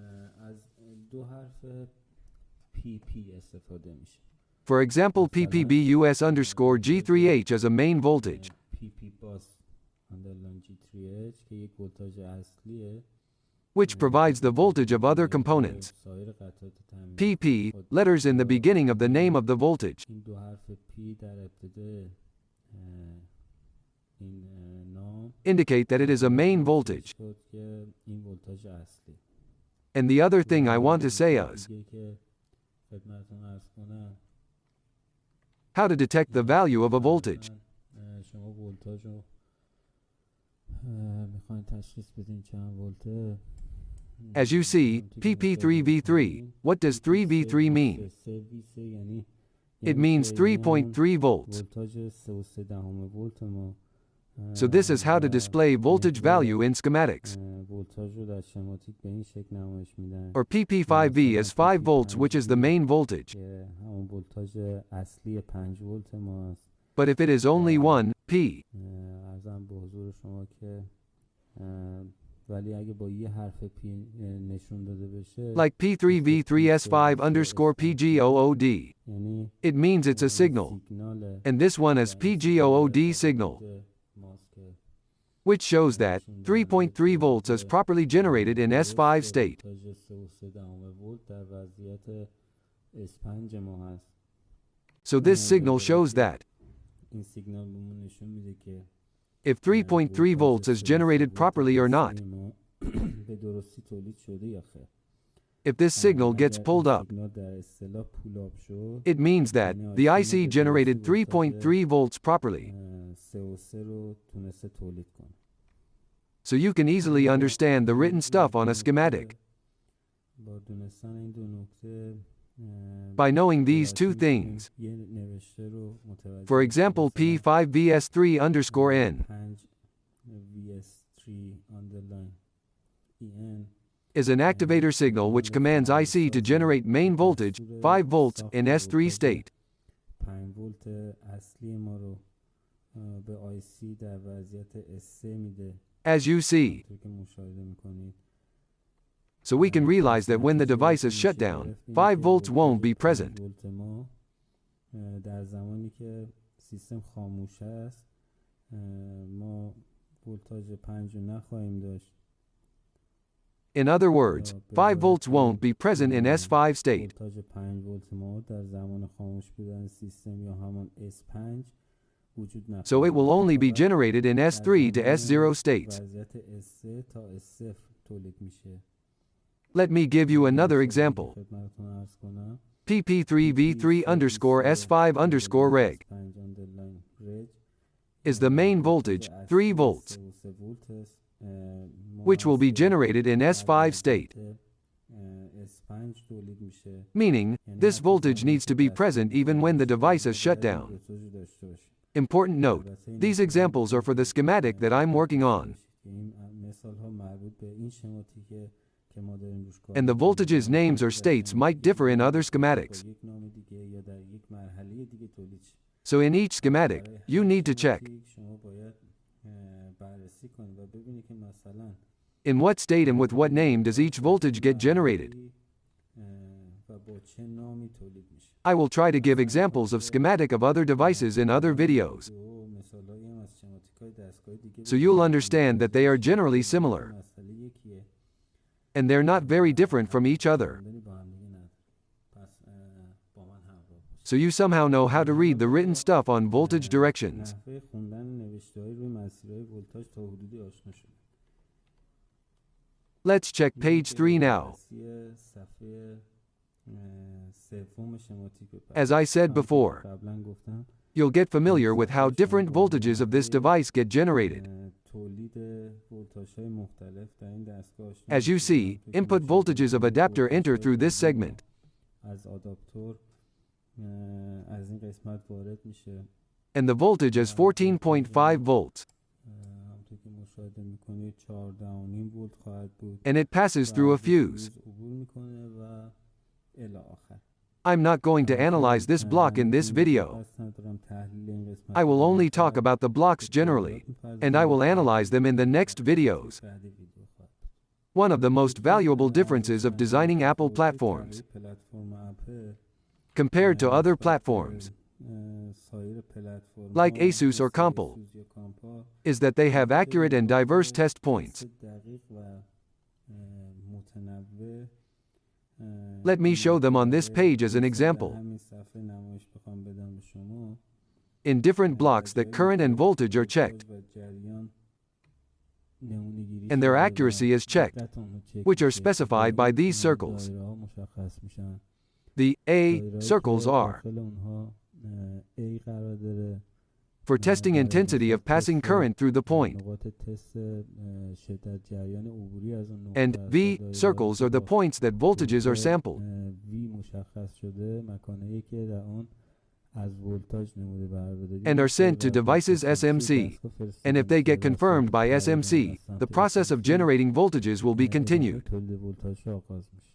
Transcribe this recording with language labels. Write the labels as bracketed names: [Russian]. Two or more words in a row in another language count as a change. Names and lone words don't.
[English] For example, PPBUS_G3H is a main voltage. which provides the voltage of other components. [Persian] سایر قطعات تامین. [English] PP, letters in the beginning of the name of the voltage. [Persian] این دو حرف P در ابتدای این نام [English] Indicate that it is a main voltage. [Persian] شد که این ولتاژ اصلی. [English] And the other thing I want to say is [Persian] دیگه که خدمتتون عرض کنم [English] how to detect the value of a voltage. [Persian] شما ولتاژ رو میخواین تشخیص بدین چند ولته. [English] As you see, PP3V3, what does 3V3 mean? It means 3.3 volts. [Persian] ولتاژ 3.3 ولت ما. [English] So this is how to display voltage value in schematics. [Persian] ولتاژ رو در شماتیک به این شکل نمایش میدن. [English] Or PP5V is 5 volts, which is the main voltage. [Persian] که همون ولتاژ اصلی 5 ولت ما است. [English] But if it is only 1, P, [Persian] عرضم به حضور شما که ولی اگه با یه حرف P نشون داده بشه [English] like P3V3S5 underscore PGOOD, [Persian] یعنی [English] it means it's a signal. [Persian] سیگنال [English] And this one is PGOOD signal, [Persian] ماست که [English] which shows that 3.3 volts is properly generated in S5 state. [Persian] ولتاژ 3.3 ولت در وضعیت S5 ما هست. [English] So this signal shows that [Persian] این سیگنال بهمون نشون میده که [English] if 3.3 volts is generated properly or not. [Persian] به درستی تولید شده یا خیر. [English] If this signal gets pulled up, [Persian] سیگنال در اصطلاح [English] pull up [Persian] شد [English] it means that the IC generated 3.3 volts properly. [Persian] 3.3 رو تونسته تولید کنه. [English] So you can easily understand the written stuff on a schematic. [Persian] با دونستن این دو نکته [English] By knowing these two things, [Persian] یه نوشته رو متوجه [English] for example P5VS3 underscore N [Persian] 5 VS3 underline EN [English] is an activator signal which commands IC to generate main voltage, 5 volts, in S3 state. [Persian] 5 ولت اصلی ما رو به IC در وضعیت S3 میده. [English] As you see, [Persian] که مشاهده میکنید. [English] so we can realize that when the device is shut down, 5 volts won't be present. [Persian] ولت ما در زمانی که سیستم خاموش است ما ولتاژ 5 رو نخواهیم داشت. [English] In other words, 5 volts won't be present in S5 state. [Persian] ولتاژ 5 ولت ما در زمان خاموش بودن سیستم یا همان S5 وجود ندارد. [English] So it will only be generated in S3 to S0 states. [Persian] وضعیت S3 تا S0 تولید میشه. [English] Let me give you another example. [Persian] خدمتتون عرض کنم. [English] PP3V3 underscore S5 underscore reg [Persian] 5 underline reg [English] is the main voltage, 3 volts, which will be generated in S5 state. [Persian] S5 تولید میشه. [English] Meaning, this voltage needs to be present even when the device is shut down. Important note, these examples are for the schematic that I'm working on, [Persian] این مثال‌ها مربوط به این شماتیکه که ما داریم روش کار [English] and the voltages names or states might differ in other schematics. [Persian] با یک نام دیگه یا در یک مرحله دیگه تولید شه. [English] So in each schematic, you need to check [Persian] شما باید بررسی کنید و ببینید که مثلا [English] in what state and with what name does each voltage get generated. [Persian] و با چه نامی تولید میشه. [English] I will try to give examples of schematic of other devices in other videos, [Persian] مثالایی هم از شماتیک‌های دستگاه دیگه [English] so you'll understand that they are generally similar, [Persian] مسئله یکیه. [English] and they're not very different from each other. [Persian] با هم دیگه نداره. پس با من همراه باشید. [English] So you somehow know how to read the written stuff on voltage directions. [Persian] نحوه خوندن نوشته‌های روی مسیرهای ولتاژ تا حدودی آشنا شدید. [English] Let's check page 3 now. [Persian] صفحه سوم شماتیک بپرسید. [English] As I said before, [Persian] قبلا گفتم [English] you'll get familiar with how different voltages of this device get generated. [Persian] تولید ولتاژهای مختلف در این دستگاه آشنا [English] As you see, input voltages of adapter enter through this segment. [Persian] از آداپتور از این قسمت وارد میشه. [English] And the voltage is 14.5 volts, [Persian] همونطور که مشاهده میکنید 14.5 ولت خواهد بود. [English] and it passes through a fuse. [Persian] عبور میکنه و الی آخر. [English] I'm not going to analyze this block in this video. I will only talk about the blocks generally, and I will analyze them in the next videos. One of the most valuable differences of designing Apple platforms compared to other platforms, like Asus or Compal, is that they have accurate and diverse test points. Let me show them on this page as an example. [Persian] همین صفحه نمایش بخوام بدم به شما [English] In different blocks that current and voltage are checked, [Persian] و جریان نمونه‌گیری [English] and their [Persian] شده و [English] accuracy is checked, [Persian] دقت اون رو چک [English] which are [Persian] میشه. [English] specified by these circles. [Persian] دایره‌ها مشخص میشن. [English] The A [Persian] دایره‌هایی [English] circles [Persian] که [English] are [Persian] داخل اونها A قرار داره [English] for testing intensity of passing current through the point, [Persian] نقاط تست شدت جریان عبوری از اون [English] and [Persian] نقطه [English] V [Persian] است. [English] circles are the points that voltages are sampled. [Persian] V مشخص شده مکانهایی که در اون از ولتاژ نموده قرار داده [English] And are sent to devices SMC. And if they get confirmed by SMC, the process of generating voltages will be continued. [Persian] تولید ولتاژ آغاز میشه.